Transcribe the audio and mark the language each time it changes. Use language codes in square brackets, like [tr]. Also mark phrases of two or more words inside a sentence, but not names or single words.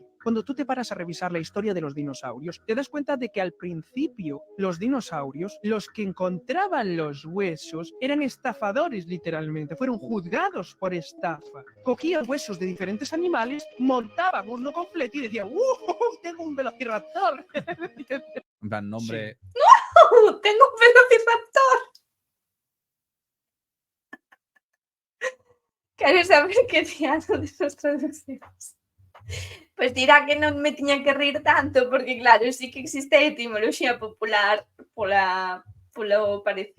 [es] Cuando tú te paras a revisar la historia de los dinosaurios, te das cuenta de que al principio los dinosaurios, los que encontraban los huesos, eran estafadores literalmente, fueron juzgados por estafa. Cogían huesos de diferentes animales, montaban uno completo y decían tengo un velociraptor. En plan, nombre... Sí. Tengo un velociraptor. [gl] Quero saber que diano desas traduccións. Pois dirá que non me tiña que rir tanto, porque claro, sí que existe a etimoloxía popular polo parecido.